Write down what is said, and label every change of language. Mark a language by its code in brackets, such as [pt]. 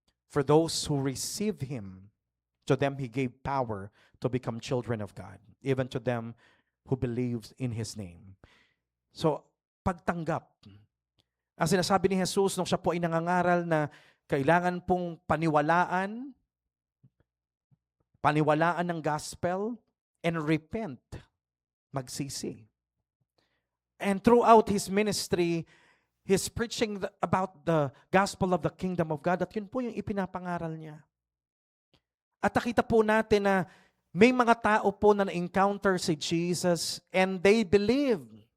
[en] For those who receive Him, to them He gave power to become children of God, even to them who believes in His name. [tl] So, pagtanggap. Ang sinasabi ni Jesus nung siya po ay nangangaral na kailangan pong paniwalaan ng gospel [en] and repent, [tl] magsisi. [en] And throughout His ministry, He's preaching about the gospel of the kingdom of God, [tl] at yun po yung ipinapangaral niya. At nakita po natin na may mga tao po na na-encounter si Jesus [en] and they believed.